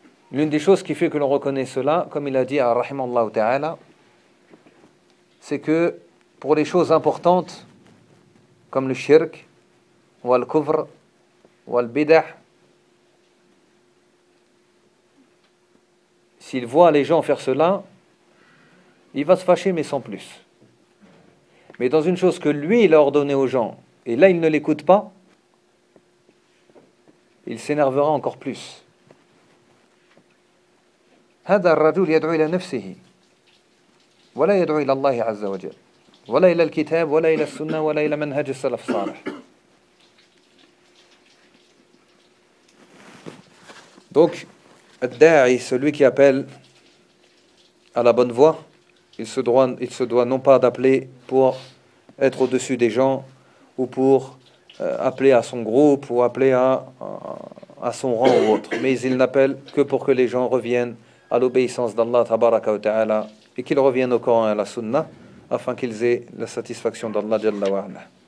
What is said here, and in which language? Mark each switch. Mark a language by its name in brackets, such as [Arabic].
[French] L'une des choses qui fait que l'on reconnaît cela, comme il a dit à rahimallahu ta'ala, c'est que pour les choses importantes, comme le shirk, ou le kufr, ou le bid'ah, s'il voit les gens faire cela, il va se fâcher, mais sans plus. Mais dans une chose que lui, il a ordonné aux gens, et là, il ne l'écoute pas, il s'énervera encore plus. [Arabic] هذا الرجل يدعو إلى نفسه ولا يدعو إلى الله عز وجل ولا إلى الكتاب ولا إلى السنة ولا إلى منهج السلف الصالح. [French] Donc, الداعي, celui qui appelle à la bonne voie, il se doit non pas d'appeler pour être au-dessus des gens ou pour appeler à son groupe ou appeler à son rang ou autre, mais il n'appelle que pour que les gens reviennent à l'obéissance d'Allah tabaraka wa ta'ala et qu'ils reviennent au Coran et à la Sunna afin qu'ils aient la satisfaction d'Allah jalla wa ala.